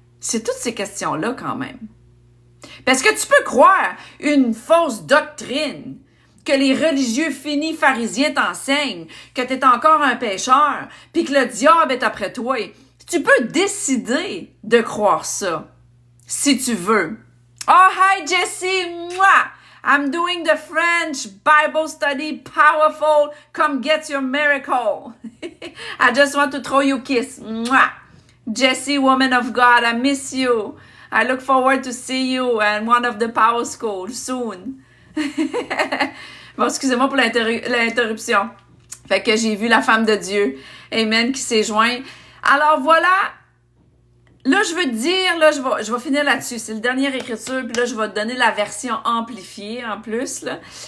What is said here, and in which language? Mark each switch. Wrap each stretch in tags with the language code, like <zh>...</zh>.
<fr>C'est toutes ces questions-là quand même. Parce que tu peux croire une fausse doctrine, que les religieux finis pharisiens t'enseignent, que tu es encore un pécheur, puis que le diable est après toi. Tu peux décider de croire ça, si tu veux.</fr> <en>Oh, hi Jessie! Mwah! I'm doing the French Bible study, powerful. Come get your miracle. I just want to throw you a kiss. Mwah! Jessie, woman of God, I miss you. I look forward to see you in one of the power schools soon.</en> <fr>Bon, excusez-moi pour l'interruption. Fait que j'ai vu la femme de Dieu, amen, qui s'est jointe. Alors voilà, là je veux te dire, là je vais finir là-dessus. C'est le dernier écriture, puis là je vais te donner la version amplifiée en plus. Là.</fr>